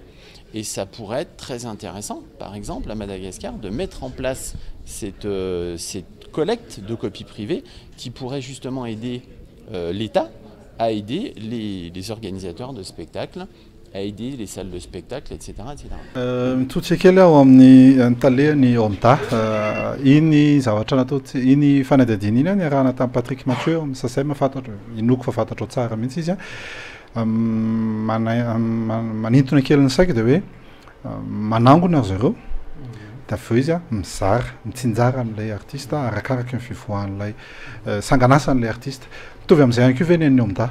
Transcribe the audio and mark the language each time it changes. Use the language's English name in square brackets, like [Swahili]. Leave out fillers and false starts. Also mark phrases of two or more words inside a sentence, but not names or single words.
[French] Et ça pourrait être très intéressant, par exemple à Madagascar, de mettre en place cette collecte de copies privées qui pourrait justement aider l'État à aider les organisateurs de spectacles, à aider les salles de spectacle, etc. [Malagasy] Mitotsikely aho amin'ny talehany omda iny zavatra natao iny fanadihadiana iny niarahana tamin'ny Patrick Mathieu sasay mahafantatra inoko fa fantatro tsara mihitsy izy manintona kely ny saika dia hoe manangona zareo dia avy eo izy mizara mitsinjara an'ilay artiste arakaraka ny fivoahan'ilay sanganasa'ilay artiste mitovy amin'izay ihany koa ve ny an'ny omda.